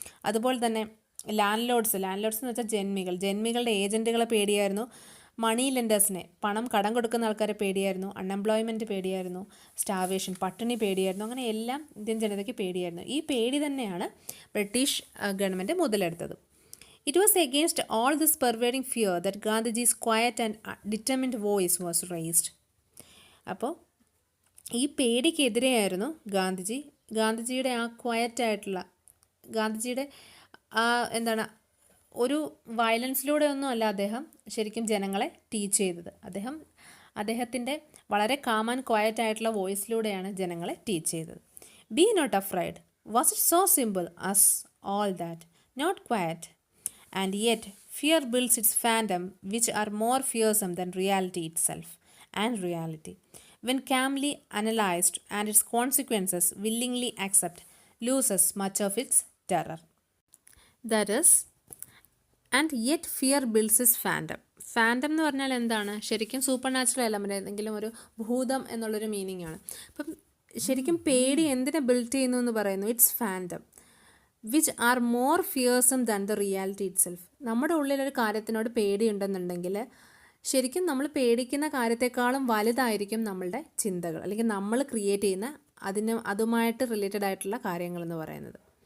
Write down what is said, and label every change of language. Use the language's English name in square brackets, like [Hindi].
[Malayalam] അതുപോലെ തന്നെ land lords എന്ന് വെച്ചാൽ ജന്മികളുടെ ഏജൻറ്റുകളെ പേടിയായിരുന്നു. മണി ലെൻഡേഴ്സിനെ, കടം കൊടുക്കുന്ന ആൾക്കാരെ പേടിയായിരുന്നു, അൺഎംപ്ലോയ്മെൻറ്റ് പേടിയായിരുന്നു, സ്റ്റാവേഷൻ, പട്ടിണി പേടിയായിരുന്നു, അങ്ങനെ എല്ലാം ഇന്ത്യൻ ജനതയ്ക്ക് പേടിയായിരുന്നു. ഈ പേടി തന്നെയാണ് British government മുതലെടുത്തത്. [English] It was against all this pervading fear that Gandhiji's quiet and determined voice was raised. [Malayalam] അപ്പോൾ ഈ പേടിക്കെതിരെയായിരുന്നു ഗാന്ധിജിയുടെ ആ ക്വയറ്റായിട്ടുള്ള, ഗാന്ധിജിയുടെ എന്താണ്, ഒരു വയലൻസിലൂടെ ഒന്നും അല്ല അദ്ദേഹം ശരിക്കും ജനങ്ങളെ ടീച്ച് ചെയ്തത്. അദ്ദേഹത്തിൻ്റെ വളരെ കാം ആൻഡ് ക്വയറ്റ് ആയിട്ടുള്ള വോയിസിലൂടെയാണ് ജനങ്ങളെ ടീച്ച് ചെയ്തത്. [English] Be not afraid, was it so simple as all that, not quite, and yet fear builds its phantom which are more fearsome than reality itself and reality. When calmly analyzed and its consequences willingly accept, loses much of its terror. That is, and yet fear builds its phantom. [Malayalam] Phantom എന്ന് പറഞ്ഞാൽ എന്താണ്? ശരിക്കും super natural element, ഏതെങ്കിലും ഒരു ഭൂതം എന്നുള്ളൊരു meaning ആണ്. അപ്പം ശരിക്കും പേടി എന്തിനെ ബിൽഡ് ചെയ്യുന്നു എന്ന് പറയുന്നു? [English] Its phantom which are more fearsome than the reality itself. [Malayalam] നമ്മുടെ ഉള്ളിലൊരു കാര്യത്തിനോട് പേടിയുണ്ടെന്നുണ്ടെങ്കിൽ ശരിക്കും നമ്മൾ പേടിക്കുന്ന കാര്യത്തെക്കാളും വലുതായിരിക്കും നമ്മളുടെ ചിന്തകൾ, അല്ലെങ്കിൽ നമ്മൾ ക്രിയേറ്റ് ചെയ്യുന്ന അതുമായിട്ട് റിലേറ്റഡ് ആയിട്ടുള്ള കാര്യങ്ങളെന്ന് പറയുന്നത്.